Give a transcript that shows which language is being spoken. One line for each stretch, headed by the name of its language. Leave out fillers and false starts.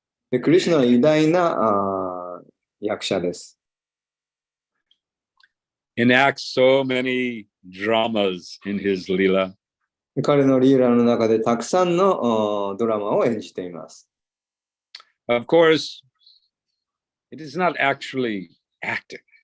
Japanese: でクリシュナは偉大な役者です。
English: Enacts so many dramas in his lila.
Japanese: 彼のリーラの中でたくさんのドラマを演じています。
English: Of course, it is not actually acting.